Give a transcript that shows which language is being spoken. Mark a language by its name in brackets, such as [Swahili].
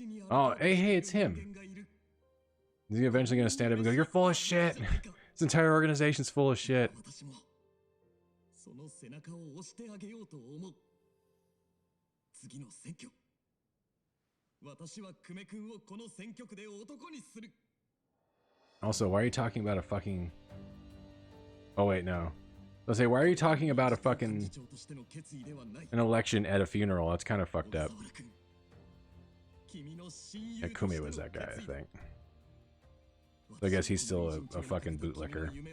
[English] Oh, hey, it's him. Is he eventually going to stand up and go, "You're full of shit. This entire organization's full of shit." [Japanese] その背中を押してあげようと思う。次の選挙。私は久米君をこの選挙区で男にする。 [English] Also, why are you talking about a fucking... Oh, wait, no. Let's say, why are you talking about a fucking... an election at a funeral? That's kind of fucked up. Yeah, Kumi was that guy, I think. So I guess he's still a fucking bootlicker.